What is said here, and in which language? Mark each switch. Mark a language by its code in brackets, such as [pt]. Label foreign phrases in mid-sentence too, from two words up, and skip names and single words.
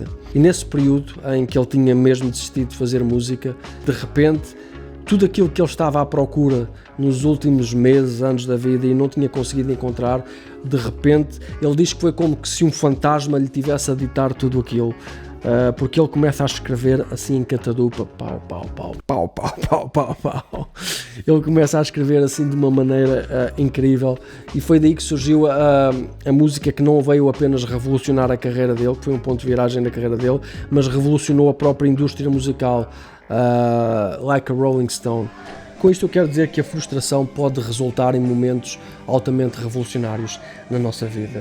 [pt] E nesse período em que ele tinha mesmo desistido de fazer música, de repente, tudo aquilo que ele estava à procura nos últimos meses, anos da vida e não tinha conseguido encontrar, de repente, ele diz que foi como que se um fantasma lhe tivesse a ditar tudo aquilo, porque ele começa a escrever assim em catadupa, pau, pau, pau, pau, pau, pau, pau, pau. Ele começa a escrever assim de uma maneira incrível, e foi daí que surgiu a música que não veio apenas revolucionar a carreira dele, que foi um ponto de viragem na carreira dele, mas revolucionou a própria indústria musical, Like a Rolling Stone. Com isto eu quero dizer que a frustração pode resultar em momentos altamente revolucionários na nossa vida.